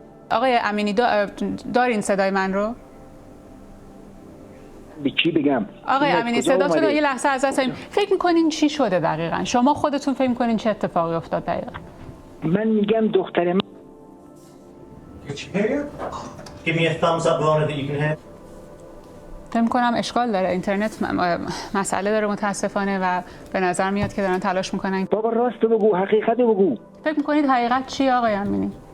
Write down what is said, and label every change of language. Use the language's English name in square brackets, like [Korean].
[Persian] آقای امینی دارین صدای من رو؟ به چی بگم؟ آقای امینی صداتون رو یه لحظه از دست فکر می‌کنین چی شده دقیقاً؟ شما خودتون فکر می‌کنین چه اتفاقی افتاد دقیقاً؟ من میگم دختر من [English] Give me a thumbs up, Rana, that you can hear. [Persian] فکر می‌کنم اشکال داره، اینترنت مسئله داره متاسفانه و به نظر میاد که دارن تلاش میکنن. بابا راست بگو، حقیقت بگو. فکر می‌کنید حقیقت چیه آقای امینی؟